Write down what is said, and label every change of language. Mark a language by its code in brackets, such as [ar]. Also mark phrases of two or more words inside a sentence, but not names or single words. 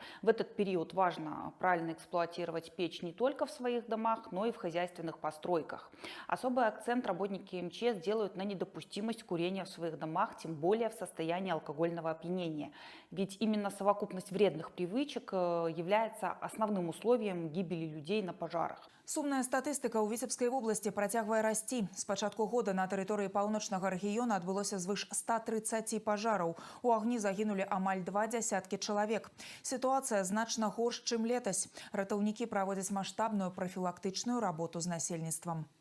[ru] В этот период важно правильно эксплуатировать печь не только в своих домах, но и в хозяйственных постройках. Особый акцент работники МЧС делают на недопустимость курения в своих домах, тем более в состоянии алкогольного опьянения. Ведь именно совокупность вредных привычек является основным условием гибели людей на пожарах. [be] Сумная статыстыка ў Віцебскай области працягвае расці. С пачатку года на тэрыторыі паўночнага рэгіёна адбылося звыш 130 пажараў. У агні загінулі амаль 20 чалавек. Сітуацыя значна горш, чым летась. Ратаўнікі праводзяць маштабную профілактычную работу з насельніцтвам.